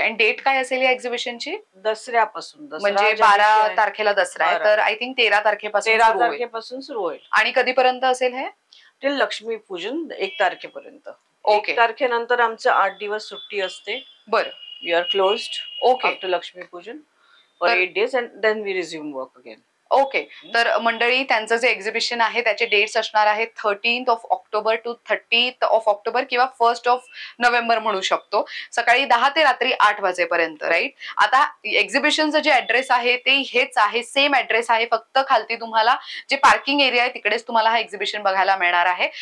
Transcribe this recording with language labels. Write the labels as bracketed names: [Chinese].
[Marathi] आणि डेट काय असेल या एक्झिबिशनची? दसऱ्यापासून. म्हणजे 12 तारखेला दसरा आहे, तर आय थिंक 13 तारखेपासून सुरू होईल. आणि कधीपर्यंत असेल हे? टिल लक्ष्मीपूजन 1 तारखेपर्यंत. [English] Okay. [Marathi] 1 तारखेनंतर आमचं 8 दिवस सुट्टी असते. बरं. [English] We are closed. Okay. After Lakshmi Pujan for 8 days and then we resume work again. Okay. [Marathi] तर मंडळी, त्यांचं जे एक्झिबिशन आहे त्याचे डेट्स असणार आहेत 13th October to 30th October किंवा 1st नोव्हेंबर म्हणू शकतो. सकाळी 10 ते रात्री 8 वाजेपर्यंत. राईट. आता एक्झिबिशनचं जे ऍड्रेस आहे ते हेच आहे, सेम ऍड्रेस आहे. फक्त खालती तुम्हाला जे पार्किंग एरिया आहे तिकडेच तुम्हाला हा एक्झिबिशन बघायला मिळणार आहे.